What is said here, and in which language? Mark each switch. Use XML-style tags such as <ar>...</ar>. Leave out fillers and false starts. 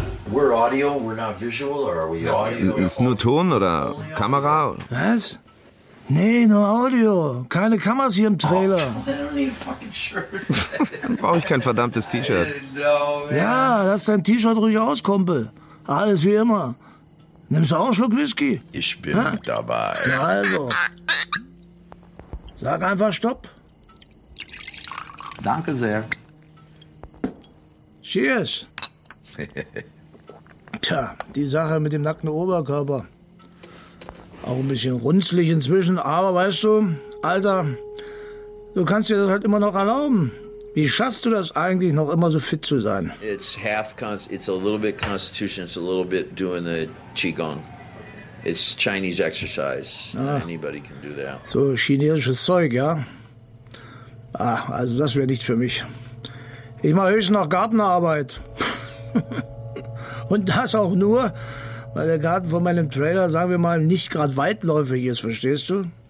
<en>We're audio, we're not visual, or are we audio?</en> <de>Ist nur Ton oder Kamera? Was? Nee, nur Audio. Keine Kameras hier im Trailer. Dann brauche ich kein verdammtes T-Shirt. Ja, lass dein T-Shirt ruhig aus, Kumpel. Alles wie immer. Nimmst du auch einen Schluck Whisky? Ich bin ha? Dabei. Na also. Sag einfach Stopp. Danke sehr.</de> <en>Cheers.</en> <de>Tja, die Sache mit dem nackten Oberkörper. Auch ein bisschen runzlig inzwischen, aber weißt du, Alter, du kannst dir das halt immer noch erlauben. Wie schaffst du das eigentlich, noch immer so fit zu sein?</de> <en>It's half it's a little bit constitution, it's a little bit doing the Qigong. It's Chinese exercise. Ah, anybody can do that.</en> <de>So chinesisches Zeug, ja? Ah, also das wäre nichts für mich. Ich mache höchstens noch Gartenarbeit. Und das auch nur, weil der Garten von meinem Trailer, sagen wir mal, nicht gerade weitläufig ist, verstehst du?</de>